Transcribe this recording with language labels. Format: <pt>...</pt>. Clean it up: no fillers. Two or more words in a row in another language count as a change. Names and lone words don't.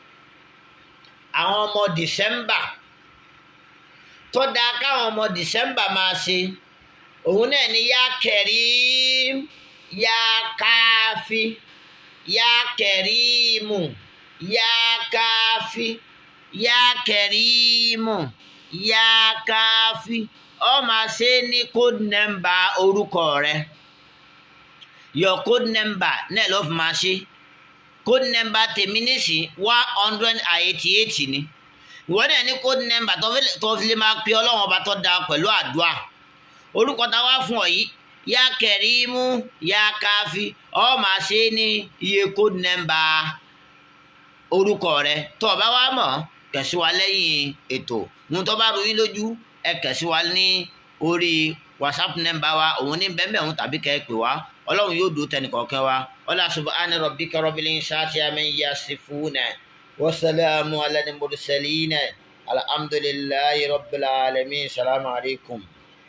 <yo>àwọn ọmọ December tó dáa káwọn ọmọ December máa ṣe òun náà ni yá Karim yá Káfí yá Kẹrímù yá Káfí yá Kẹrímù yá Káfí ó máa ṣe ní</yo> <en>code number</en> <yo>orúkọ rẹ</yo> <en>your code number</en> <yo>náà ló fi máa ṣe</yo> <en>code number</en> <yo>tèmi nísì 188 ni ìwọ náà ní</yo> <en>code number</en> <yo>tó fi lè máa pe ọlọ́run ọba tó dáa pẹ̀lú àdúrà orúkọ tá a wá fún ọ yìí yá Kẹrímù yá Káfí ó máa ṣe ní iye</yo> <en>code number</en> <yo>orúkọ rẹ tó o bá wá mọ̀ kàn sí wa lẹ́yìn ètò ohun tó bá rú yín lójú ẹ kàn sí wa ní orí WhatsApp number wa òun ní bẹ́ẹ̀ mẹ́rin tàbí kẹ́ ẹ pè wá ọlọ́run yóò dúró tẹnìkọ̀ọ̀kan wa ọlá</yo> <ar>سبحان ربك رب العزة عما يصفون وسلام على المرسلين الحمد لله رب العالمين السلام عليكم.</ar>